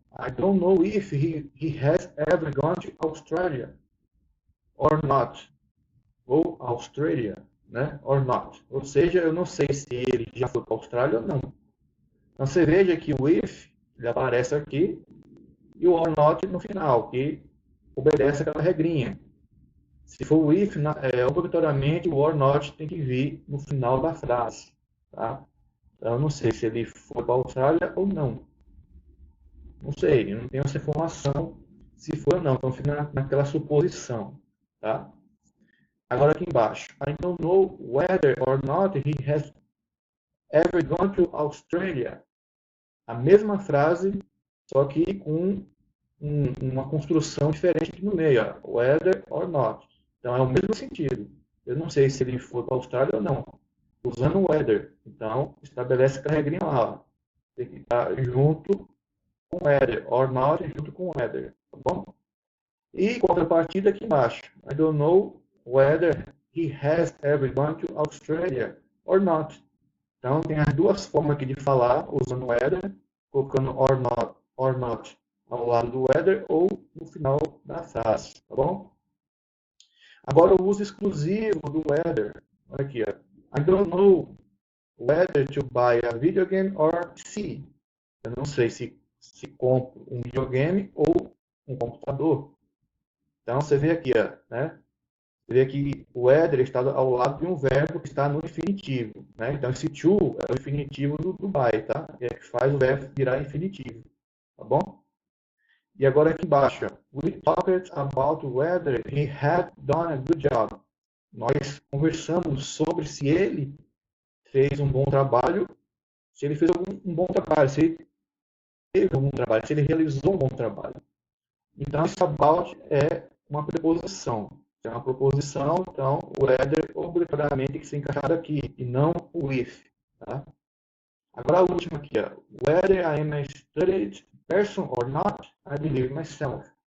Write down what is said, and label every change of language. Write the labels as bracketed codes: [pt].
[en] I don't know if he has ever gone to Australia or not. [pt] Ou Australia, né? [en] Or not. [pt] Ou seja, eu não sei se ele já foi para a Austrália ou não. Então você veja que o if ele aparece aqui e o or not no final, que obedece aquela regrinha. Se for o if, obrigatoriamente o or not tem que vir no final da frase. Tá? Então eu não sei se ele foi para a Austrália ou não. Não sei, eu não tenho essa informação se foi ou não. Então fica naquela suposição. Tá? Agora aqui embaixo. [en] I don't know whether or not he has ever gone to Australia. [pt] A mesma frase, só que com uma construção diferente aqui no meio. Ó. Whether or not. Então é o mesmo sentido. Eu não sei se ele foi para a Austrália ou não. Usando o whether. Então estabelece a regrinha lá. Ó. Tem que estar junto com weather, or not junto com weather, tá bom? E contrapartida aqui embaixo. [en] I don't know whether he has ever gone to Australia or not. [pt] Então, tem as duas formas aqui de falar, usando weather, colocando or not ao lado do weather ou no final da frase, tá bom? Agora, o uso exclusivo do weather. Olha aqui, ó. [en] I don't know whether to buy a video game or PC. [pt] Eu não sei se compro um videogame ou um computador. Então, você vê aqui, ó, né? Você vê que o whether está ao lado de um verbo que está no infinitivo, né? Então, esse to é o infinitivo do buy, tá? É que faz o verbo virar infinitivo, tá bom? E agora aqui embaixo, [en] we talked about whether he had done a good job. [pt] Nós conversamos sobre se ele fez um bom trabalho, se ele fez um bom trabalho, se ele teve um bom trabalho, se ele realizou um bom trabalho. Então, esse about é uma preposição. É uma proposição, então o whether obrigatoriamente tem que ser encaixado aqui, e não o if. Tá? Agora a última aqui, ó. [en] Whether I am a studied person or not, I believe myself.